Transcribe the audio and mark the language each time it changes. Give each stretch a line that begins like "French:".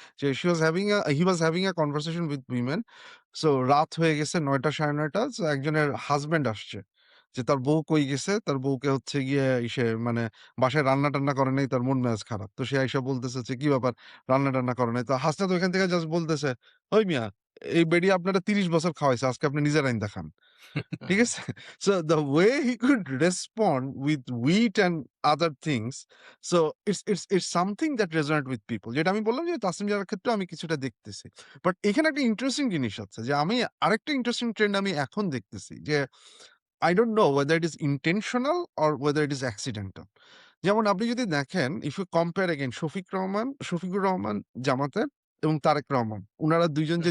Bangla: যে
English: He was having a conversation with women.
Bangla: So রাত হয়ে গেছে ৯টা ৯:৩০ সো একজনের হাসব্যান্ড আসছে। যে তার বউ কই গেছে? তার বউকে হচ্ছে গিয়ে মানে বাসায় রান্না-টান্না করে নাই, তার মন মেজাজ খারাপ। তো সে আইসা বলতেছে যে, "কি ব্যাপার? রান্না-টান্না করে নাই?" তো হাসনাত ওইখান থেকে জাস্ট বলতেছে, "ওই মিয়া, এই বেডি আপনারে ৩০ বছর খাওয়াইছে। আজকে আপনি নিজের আইন দেখান।" ঠিক আছে?
English: So the way he could respond with wheat and other things, so it's something that resonate with people.
Bangla: যেটা আমি বললাম যে তাসনিম জারার ক্ষেত্রেও আমি কিছুটা দেখতেছি। বাট এখানে একটা ইন্টারেস্টিং জিনিস আছে যে আমি আরেকটা ইন্টারেস্টিং ট্রেন্ড আমি এখন দেখতেছি যে
English: I don't know whether it is intentional or whether it is accidental.
Bangla: যেমন আপনি যদি দেখেন
English: if you compare again
Bangla: Shafiqur Rahman জামাতের এবং তারেক রহমান, উনারা ২ জন যে